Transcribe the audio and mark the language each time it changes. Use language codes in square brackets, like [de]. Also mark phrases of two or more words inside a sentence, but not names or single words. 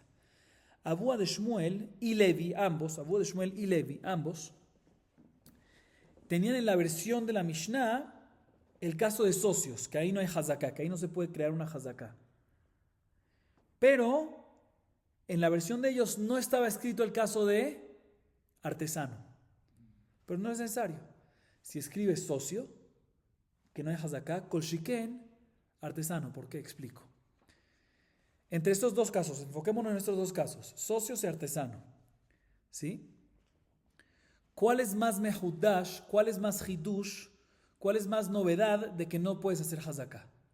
[es] Avua de Shmuel y Levi, ambos, tenían en la versión de la Mishnah el caso de socios, que ahí no hay hazaká, que ahí no se puede crear una hazaká. Pero en la versión de ellos no estaba escrito el caso de artesano. Pero no es necesario. Si escribes socio, que no hay hazaká, [he] כל שכן, [es] artesano. ¿Por qué? Explico. Entre estos 2 casos, enfoquémonos en estos 2 casos, socios y artesano. ¿Sí? ¿Cuál es más mehudash? ¿Cuál es más hidush? ¿Cuál es más novedad de que no puedes hacer hazaká?